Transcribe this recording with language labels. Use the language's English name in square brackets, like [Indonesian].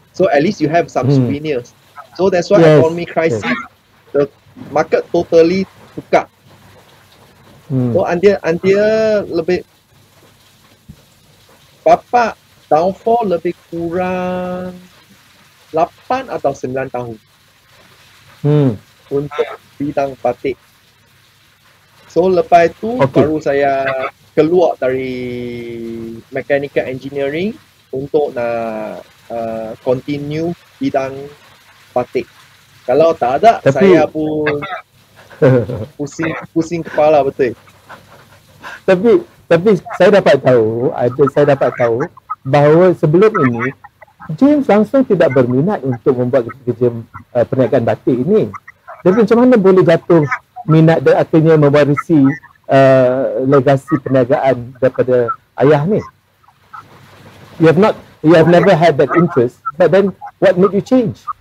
[English] So at least you have some souvenirs. So that's why economy crisis, the market totally [Malay] tukar. [English] So until [Malay] lebih bapa downfall lebih kurang 8 atau 9 tahun untuk bidang batik. So lepas itu baru saya keluar dari mechanical engineering untuk nak continue bidang batik. Kalau tak ada, saya pun pusing kepala betul. Tapi saya dapat tahu bahawa sebelum ini James langsung tidak berminat untuk membuat kerja perniagaan batik ini. Jadi macam mana boleh jatuh minat dan akhirnya mewarisi legasi perniagaan daripada ayah ni? [English] You have never had that interest, but then what made you change?